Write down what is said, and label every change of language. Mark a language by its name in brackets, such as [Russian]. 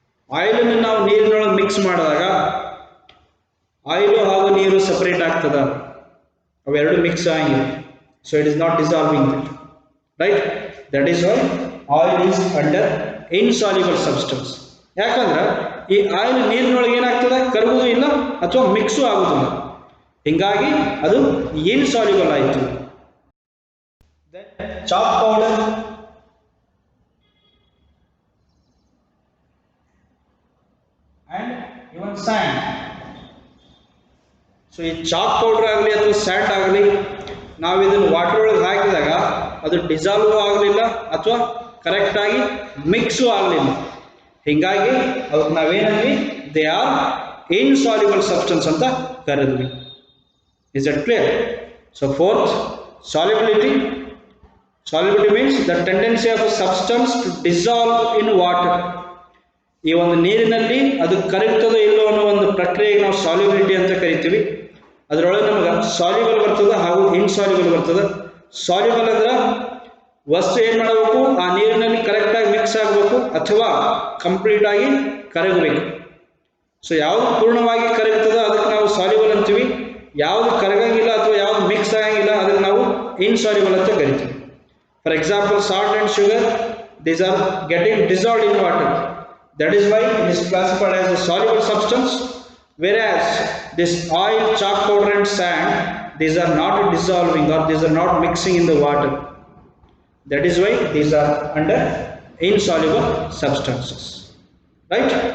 [Kannada] ಆಯಿಲನ್ನು ನಾವು ನೀರಿನೊಳಗೆ ಮಿಕ್ಸ್ ಮಾಡಿದಾಗ ಆಯಿಲು ಹಾಗೂ ನೀರು ಸಪರೇಟ್ ಆಗ್ತದ, ಅವೆರಡು ಮಿಕ್ಸ್ ಆಗಿಲ್ಲ. [English] So it is not dissolving that. Right. That is why oil is under insoluble substance. [Kannada] ಯಾಕಂದ್ರೆ ಈ ಆಯಿಲ್ ನೀರಿನೊಳಗೆ ಏನಾಗ್ತದೆ, ಕರಗುವುದು ಇಲ್ಲ ಅಥವಾ ಮಿಕ್ಸು ಆಗುವುದಿಲ್ಲ. ಹಿಂಗಾಗಿ ಅದು ಇನ್ಸಾಲ್ಯುಬಲ್ ಆಯಿತು. [English] Chalk powder, and even sand. [Kannada] So ಈ ಚಾಕ್ ಪೌಡರ್ ಆಗಲಿ ಅಥವಾ ಸ್ಯಾಂಡ್ ಆಗಲಿ, ನಾವು ಇದನ್ನು ವಾಟರ್ ಒಳಗೆ ಹಾಕಿದಾಗ ಅದು ಡಿಸಾಲ್ವ್ ಆಗಲಿಲ್ಲ ಅಥವಾ ಕರೆಕ್ಟಾಗಿ ಮಿಕ್ಸು ಆಗಲಿಲ್ಲ. ಹೀಗಾಗಿ ಅದಕ್ಕೆ ನಾವೇನಂದ್ವಿ, [English] they are insoluble substance [Kannada] ಅಂತ ಕರೆದ್ವಿ. [English] Is that clear? So fourth, solubility. Solubility means the tendency of a substance to dissolve in water. [Kannada] ಈ ಒಂದು ನೀರಿನಲ್ಲಿ ಅದು ಕರಗ್ತದೋ ಇಲ್ಲೋ ಅನ್ನೋ ಒಂದು ಪ್ರಕ್ರಿಯೆಗೆ ನಾವು ಸಾಲ್ಯುಬಿಲಿಟಿ ಅಂತ ಕರಿತೀವಿ. ಅದರೊಳಗೆ ನಮಗೆ ಸಾಲ್ಯುಬಲ್ ಬರ್ತದೆ ಹಾಗೂ ಇನ್ಸಾಲ್ಯುಬಲ್ ಬರ್ತದೆ. ಸಾಲ್ಯುಬಲ್ ಅಂದ್ರೆ ವಸ್ತು ಏನು ಮಾಡಬೇಕು, ಆ ನೀರಿನಲ್ಲಿ ಕರೆಕ್ಟಾಗಿ ಮಿಕ್ಸ್ ಆಗಬೇಕು ಅಥವಾ ಕಂಪ್ಲೀಟಾಗಿ ಕರಗಬೇಕು. ಸೊ ಯಾವುದು ಪೂರ್ಣವಾಗಿ ಕರಗ್ತದೋ ಅದಕ್ಕೆ ನಾವು ಸಾಲ್ಯುಬಲ್ ಅಂತೀವಿ. ಯಾವುದು ಕರಗಂಗಿಲ್ಲ ಅಥವಾ ಯಾವುದು ಮಿಕ್ಸ್ ಆಗಂಗಿಲ್ಲ ಅದಕ್ಕೆ ನಾವು ಇನ್ಸಾಲ್ಯುಬಲ್ ಅಂತ ಕರಿತೀವಿ. [English] For example, salt and sugar, these are getting dissolved in water. That is why it is classified as a soluble substance, whereas this oil, chalk powder and sand, these are not dissolving or these are not mixing in the water. That is why these are under insoluble substances. Right?